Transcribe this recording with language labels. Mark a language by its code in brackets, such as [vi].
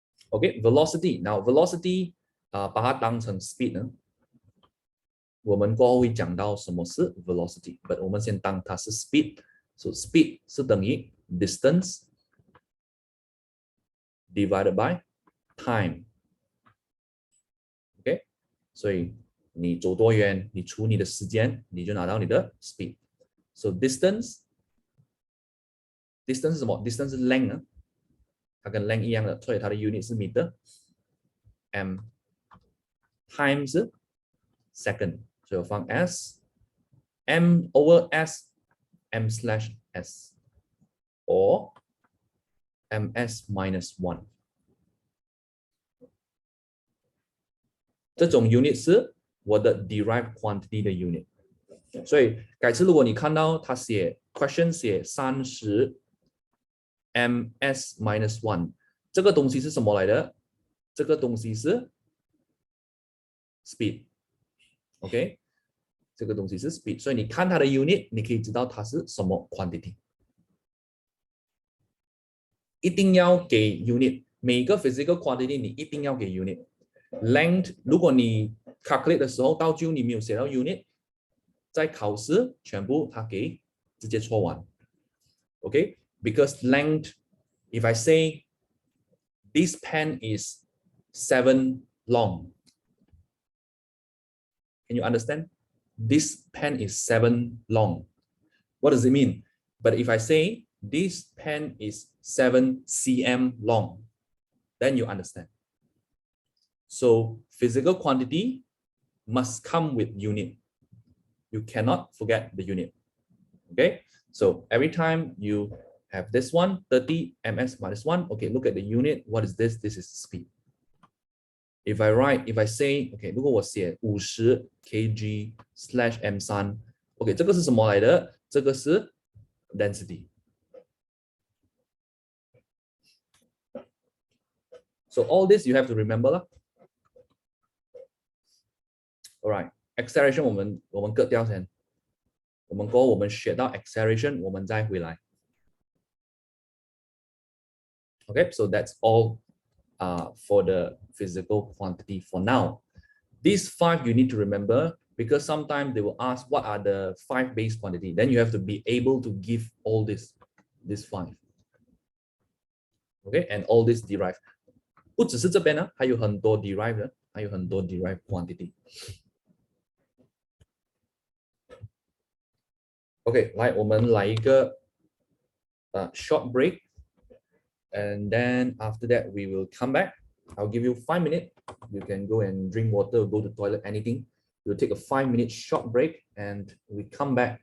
[zh] OK， velocity， now velocity 把它当成 speed 呢，我们过后会讲到什么是 velocity，but 我们先当它是 speed，so speed 是等于 [en] distance divided by time。 [zh] OK， 所以你走多远，你除你的时间，你就拿到你的 speed。 So distance 是什么 ？distance 是 length 啊，它跟 length 一样的，所以它的 unit 是 meter。 [en] m time 是 second， [zh] 所以我放 [en] s m over s m slash s or ms minus 1。 [zh] 这种 unit 是我的 derived quantity 的 unit。所以改次如果你看到他写 question 写30 ms minus 1，这个东西是什么来的？这个东西是 speed。OK， 这个东西是 speed， 所以你看它的 unit， 你可以知道它是什么 quantity。一定要给 unit， 每个 physical quantity 你一定要给 unit。 length， 如果你 calculate 的时候到最后你没有写到 unit， 在考试全部他给直接错完。 [en] OK， because length, if I say this pen is 7 long, can you understand? This pen is 7 long. What does it mean? But if I say this pen is 7 cm long, then you understand. So physical quantity must come with unit. You cannot forget the unit. Okay, so every time you have this one, 30 ms minus 1, okay, look at the unit. What is this? This is speed. If I say, okay, [zh] 如果我写50 kg slash m3, okay, 这个是什么来的？这个是 density. [en] So all this you have to remember 啦。 [zh] Alright, acceleration 我们割掉先，我们过后我们学到 acceleration， 我们再回来。 [en] Okay, so that's all for the physical quantity for now. These 5 you need to remember because sometimes they will ask what are the 5 base quantity. Then you have to be able to give all this 5. Okay, and all this derived. [zh] 不只是这边呢，还有很多 derived 的，还有很多 derived quantity. [en] OK， [zh] 来，我们来一个 [en] short break, and then after that we will come back. I'll give you 5 minutes. You can go and drink water, go to the toilet, anything. We'll take a 5-minute short break, and we come back.